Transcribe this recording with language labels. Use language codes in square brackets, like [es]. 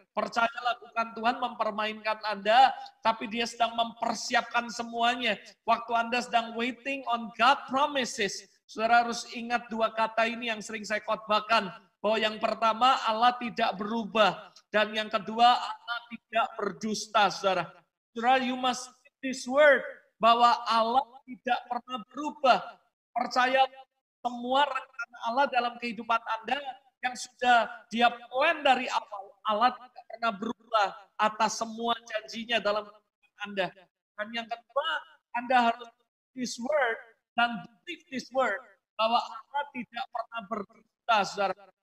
[id] Percayalah bukan Tuhan mempermainkan Anda, tapi dia sedang mempersiapkan semuanya. Waktu Anda sedang [en] waiting on God promises, [id] saudara harus ingat dua kata ini yang sering saya khotbahkan. Bahwa yang pertama Allah tidak berubah. Dan yang kedua Allah tidak berdusta, saudara. [en] Saudara, you must speak this word. [id] Bahwa Allah tidak pernah berubah. Percaya semua rencana Allah dalam kehidupan Anda yang sudah dia plan dari awal. Allah tidak pernah berubah atas semua janjinya dalam kehidupan Anda. Dan yang kedua, Anda harus [en] this word [id] dan [en] believe this word [id] bahwa Allah tidak pernah berdusta, saudara.